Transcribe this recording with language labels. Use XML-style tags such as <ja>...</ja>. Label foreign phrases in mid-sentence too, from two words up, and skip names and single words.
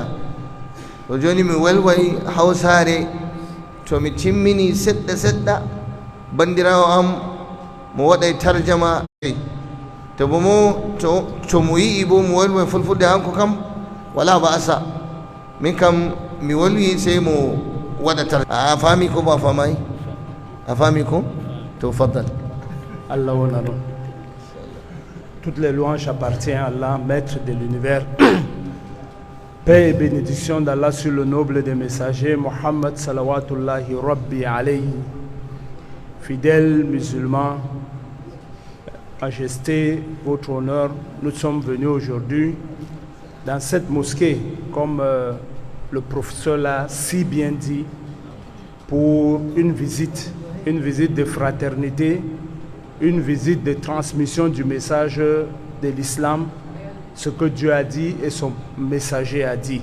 <ff>To joni mi wolway Hausare, to mi timmini seɗɗa seɗɗa, bandirawo am mo waɗay tarjama. To bo mo to mo yi'i bo mo wolway fulfulde hanko kam wala ba asa, min kam mi wolwi sey mo waɗa a fami ko ba famay? A fami ko? To faddal. Allah wona ɗum.</ff> <fr>Toutes les louanges appartiennent à Allah, maître de l'univers. Paix et bénédiction d'Allah sur le noble des messagers, Muhammad</fr> <ar>صلوات الله ربي عليه.</ar> <fr>Fidèles musulmans, Majesté, votre honneur, nous sommes venus aujourd'hui dans cette mosquée, comme le professeur l'a si bien dit, pour une visite de fraternité, une visite de transmission du message de l'islam, ce que Dieu a dit et son messager a dit.</fr>